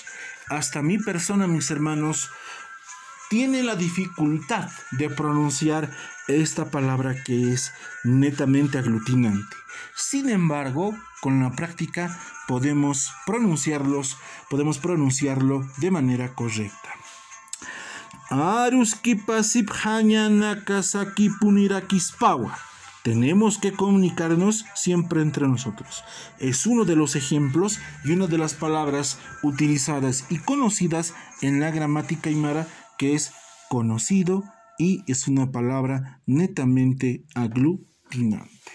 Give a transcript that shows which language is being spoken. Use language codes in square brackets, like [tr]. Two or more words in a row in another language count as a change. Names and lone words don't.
[es] Hasta mi persona, mis hermanos, tiene la dificultad de pronunciar esta palabra que es netamente aglutinante. Sin embargo, con la práctica podemos pronunciarlo de manera correcta. [ay] Aruski pasip hañana kasaki punirakispawa. [es] Tenemos que comunicarnos siempre entre nosotros. Es uno de los ejemplos y una de las palabras utilizadas y conocidas en la gramática aymara, que es conocido y es una palabra netamente aglutinante.